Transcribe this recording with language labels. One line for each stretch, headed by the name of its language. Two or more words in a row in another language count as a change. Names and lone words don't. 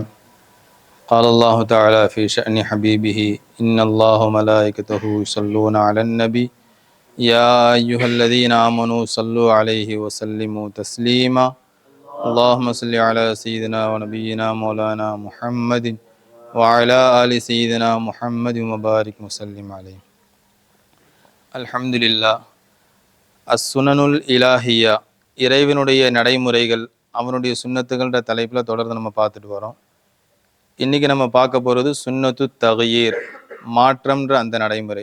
Arabic: قال الله تعالى في شأن حبيبه إن الله وملائكته يصلون على النبي يا أيها الذين آمنوا صلوا عليه وسلموا تسليما اللهم صل على سيدنا ونبينا مولانا محمد وعلى آل سيدنا محمد وبارك وسلم عليه. الحمد لله. السنن الإلهية,
Tamil: இறைவனுடைய நடைமுறைகள், அவனுடைய சுன்னத்துகள்ன்ற தலைப்பில் தொடர்ந்து நம்ம பார்த்துட்டு வரோம். இன்றைக்கி நம்ம பார்க்க போகிறது
Arabic: سنة تغيير,
Tamil: மாற்றம்ன்ற அந்த நடைமுறை.